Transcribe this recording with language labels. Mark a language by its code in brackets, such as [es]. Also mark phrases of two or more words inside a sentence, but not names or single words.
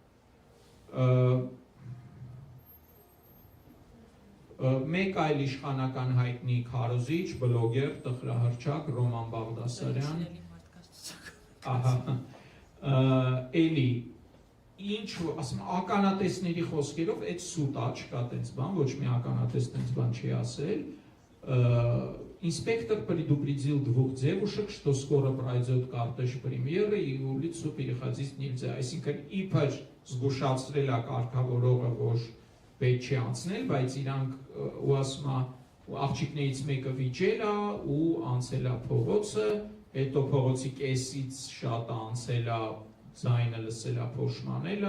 [hy] Մեկ այլ իշխանական հայտնի քարոզիչ, բլոգեր, տխրահռչակ Ռոման Բաղդասարյան։ Էլի ինչ ասում ականատեսների խոսքերով այդ սուտ է, չկա տենց бан, ոչ մի ականատես տենց բան չի ասել։ [ru] Инспектор предупредил 2 девушек, что скоро пройдет кортеж премьера и улицу переходить нельзя. [hy] Այսինքն իբր զգուշացրել է կարգավորողը, որ պետք չի անցնել, բայց իրանք ու ասում է աղջիկներից մեկը վիճել է ու անցել է փողոցը, հետո փողոցի կեսից շատ անցել է, ձայնը լսել է, փոշմանել